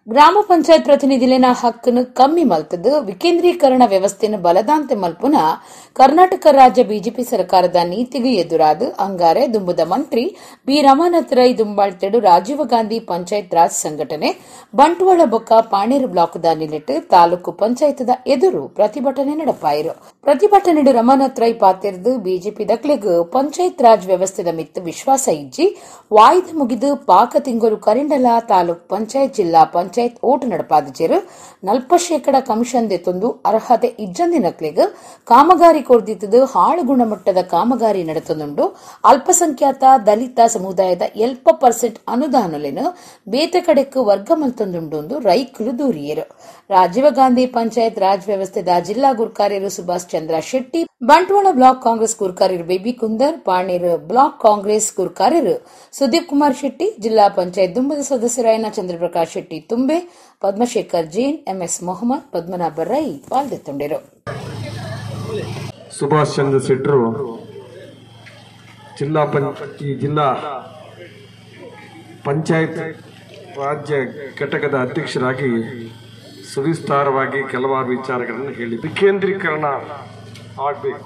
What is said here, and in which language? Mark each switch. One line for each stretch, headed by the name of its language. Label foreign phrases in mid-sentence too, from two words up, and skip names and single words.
Tulu: ಗ್ರಾಮ ಪಂಚಾಯತ್ ಪ್ರತಿನಿಧಿಲಿನ ಹಕ್ಕನ್ನು ಕಮ್ಮಿ ಮಲ್ತದ್ದು ವಿಕೇಂದ್ರೀಕರಣ ವ್ಯವಸ್ಥೆಯನ್ನು ಬಲದಾಂತೆ ಮಲ್ಪುನ ಕರ್ನಾಟಕ ರಾಜ್ಯ ಬಿಜೆಪಿ ಸರ್ಕಾರದ ನೀತಿಗೆ ಎದುರಾದ ಅಂಗಾರೆ ದುಂಬುದ ಮಂತ್ರಿ ಬಿ ರಮಾನಾಥ್ ರೈ ದುಂಬಾಳ್ತೆಡು ರಾಜೀವ್ ಗಾಂಧಿ ಪಂಚಾಯತ್ ರಾಜ್ ಸಂಘಟನೆ ಬಂಟ್ವಾಳ ಬೊಕ್ಕ ಪಾಣೇರು ಬ್ಲಾಕ್ದ ನಿಲಿಟ್ಟು ತಾಲೂಕು ಪಂಚಾಯತ್ದ ಎದುರು ಪ್ರತಿಭಟನೆ ನಡೆಪಾಯಿರು. ಪ್ರತಿಭಟನೆಡು ರಮಾನಾಥ್ ರೈ ಪಾತಿರ್ದು ಬಿಜೆಪಿ ದಕ್ಲೆಗ್ ಪಂಚಾಯತ್ ರಾಜ್ ವ್ಯವಸ್ಥೆದ ಮಿತ್ತು ವಿಶ್ವಾಸ ಇಜ್ಜಿ ವಾಯ್ದೆ ಮುಗಿದು ಪಾಕ ತಿಂಗಳು ಕರಿಂಡಲ ತಾಲೂಕ್ ಪಂಚಾಯತ್ ಜಿಲ್ಲಾ ಪಂಚಾಯತ್ ಓಟ್ ನಡಪಾದಿಜೇರು 40% ಕಮಿಷನ್ ದೆತ್ತೊಂದು ಅರ್ಹತೆ ಇಜ್ಜಂದಿನಕ್ಲೆಗ್ ಕಾಮಗಾರಿ ಕೊರ್ದಿತ್ತದು ಹಾಳು ಗುಣಮಟ್ಟದ ಕಾಮಗಾರಿ ನಡೆತೊಂದುಂಡು ಅಲ್ಪಸಂಖ್ಯಾತ ದಲಿತ ಸಮುದಾಯದ 40% ಅನುದಾನಲೇನು ಬೇತೆ ಕಡೆಕ್ ವರ್ಗ ಮಲ್ತೊಂದುಂಡು ರೈಕಲು ದೂರಿಯರು. ರಾಜೀವ್ ಗಾಂಧಿ ಪಂಚಾಯತ್ ರಾಜ್ ವ್ಯವಸ್ಥೆದ ಜಿಲ್ಲಾ ಗುರ್ಕಾರ್ಯರು ಸುಭಾಷ್ ಚಂದ್ರ ಶೆಟ್ಟಿ, ಬಂಟ್ವಾಳ ಬ್ಲಾಕ್ ಕಾಂಗ್ರೆಸ್ ಗುರ್ಕಾರ್ಯರು ಬೇಬಿ ಕುಂದರ್, ಪಾಣೇರು ಬ್ಲಾಕ್ ಕಾಂಗ್ರೆಸ್ ಗುರ್ಕಾರ್ಯರು ಸುದೀಪ್ ಕುಮಾರ್ ಶೆಟ್ಟಿ, ಜಿಲ್ಲಾ ಪಂಚಾಯತ್ ದುಂಬದ ಸದಸ್ಯರಾಯನ ಚಂದ್ರಪ್ರಕಾಶ್ ಶೆಟ್ಟಿ ತುಂಬೆ, ಪದ್ಮಶೇಖರ್ ಜೈನ್, ಎಂಎಸ್ ಮೊಹಮ್ಮದ್, ಪದ್ಮನಾಭ ರೈ ಪಾಲ್ಗೊಳ್ಳಿದರು.
Kannada: ಸುಭಾಷ್ ಚಂದ್ರ ಶೆಟ್ಟರು ಜಿಲ್ಲಾ ಪಂಚಾಯತ್ ರಾಜ್ಯ ಘಟಕದ ಅಧ್ಯಕ್ಷರಾಗಿ ಸವಿಸ್ತಾರವಾಗಿ ಕೆಲವಾರು ವಿಚಾರಗಳನ್ನು ಹೇಳಿ ವಿಕೇಂದ್ರೀಕರಣ ಆಗಬೇಕು.